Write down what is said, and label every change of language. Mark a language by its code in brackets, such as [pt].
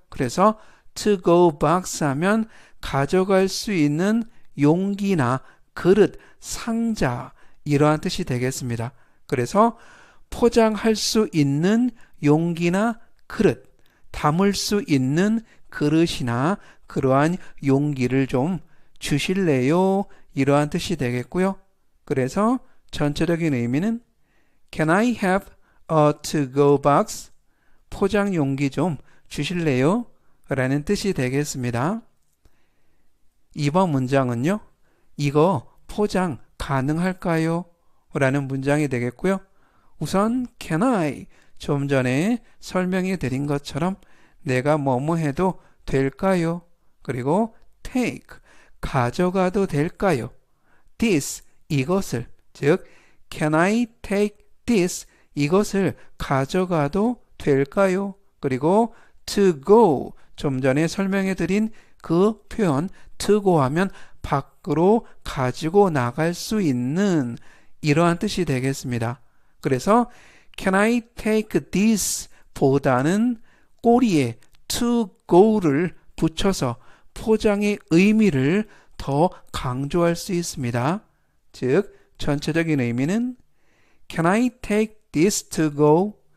[ko] 그래서 to go box 하면 가져갈 수 있는 용기나 그릇, 상자 이러한 뜻이 되겠습니다. 그래서 포장할 수 있는 용기나 그릇, 담을 수 있는 그릇이나 그러한 용기를 좀 주실래요? 이러한 뜻이 되겠고요. [en] 그래서 전체적인 의미는 Can I have a to-go box? [ko] 포장 용기 좀 주실래요? 라는 뜻이 되겠습니다. 이번 문장은요. 이거 포장 가능할까요? 라는 문장이 되겠고요. 우선 Can I? 좀 전에 설명해 드린 것처럼 내가 뭐뭐 해도 될까요? 그리고 take, 가져가도 될까요? [en] this, 이것을, 즉 Can I take this? [ko] 이것을 가져가도 될까요? 그리고 to go, 좀 전에 설명해 드린 그 표현 to go 하면 밖으로 가지고 나갈 수 있는 이러한 뜻이 되겠습니다. [en] 그래서 Can I take this? [ko] 보다는 꼬리에 to go 를 붙여서 포장의 의미를 더 강조할 수 있습니다. [en] 즉 전체적인 의미는 Can I take this to go?